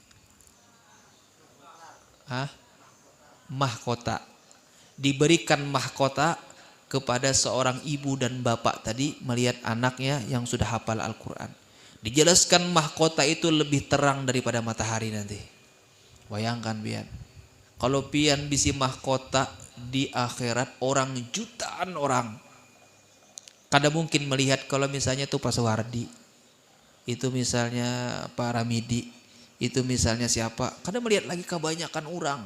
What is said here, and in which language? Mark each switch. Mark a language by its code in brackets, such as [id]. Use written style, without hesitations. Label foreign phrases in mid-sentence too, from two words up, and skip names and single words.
[id] Mahkota. Diberikan mahkota kepada seorang ibu dan bapak tadi melihat anaknya yang sudah hafal Al-Quran. Dijelaskan mahkota itu lebih terang daripada matahari nanti. [bjn] Bayangkan pian, kalau pian bisi mahkota di akhirat, orang jutaan orang kada mungkin melihat. [id] Kalau misalnya tuh Pak Suwardi, itu misalnya Pak Ramidi, itu misalnya siapa, kada melihat lagi kebanyakan orang.